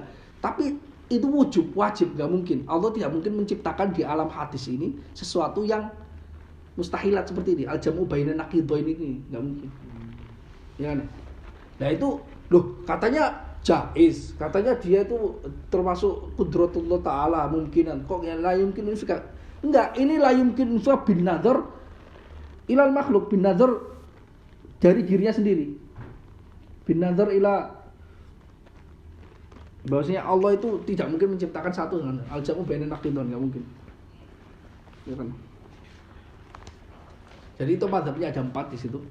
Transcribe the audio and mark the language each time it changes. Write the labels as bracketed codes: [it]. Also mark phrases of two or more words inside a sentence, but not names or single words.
[id] Tapi itu wajib, enggak mungkin. Allah tidak mungkin menciptakan di alam hadis ini sesuatu yang mustahilat seperti ini. [ar] الجمع بين النقيضين [id] ini enggak mungkin. Ya kan? Nah itu loh katanya jaiz, katanya dia itu termasuk [ar] قدرة الله تعالى [id] mungkinan. Kok yang [ar] لا يمكن انفكاك? [id] Enggak, ini [ar] لا يمكن انفكاك بالنظر إلى المخلوق بالنظر [id] dari dirinya sendiri. [ar] بالنظر إلى [id] bahwasanya Allah itu tidak mungkin menciptakan satu dengan [ar] الجمع بين النقيضين, [id] enggak mungkin. Ya kan? Jadi itu mazhabnya ada 4 di situ.